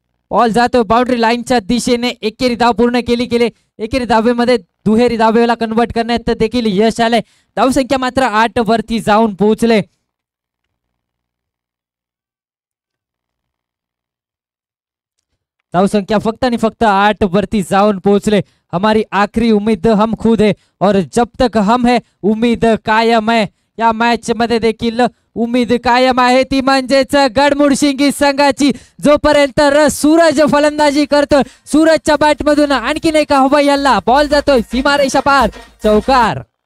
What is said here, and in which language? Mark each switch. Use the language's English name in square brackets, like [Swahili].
[Marathi] Ball जातो boundary लाईनच्या दिशेने. एकेरी धाव पूर्ण केली गेली. एकेरी धावेमध्ये दुहेरी धावेला कन्वर्ट करण्यात देखील यश आलंय. धावसंख्या मात्र 8 वरती जाऊन पोहोचले. धावसंख्या फक्त आणि फक्त 8 वरती जाऊन पोहोचले. [Hindi] हमारी आखरी उम्मीद हम खुद है और जब तक हम है उम्मीद कायम है. [Marathi] या मॅच मध्ये देखील [Hindi] उम्मीद कायम [Marathi] आहे, ती म्हणजेच गडमुडशिंगी संघाची. जोपर्यंत सूरज फलंदाजी करतोय, सूरजच्या बॅट मधून आणखीन एका हवाई हल्ला. बॉल जातोय सीमारेषा पार, चौकार.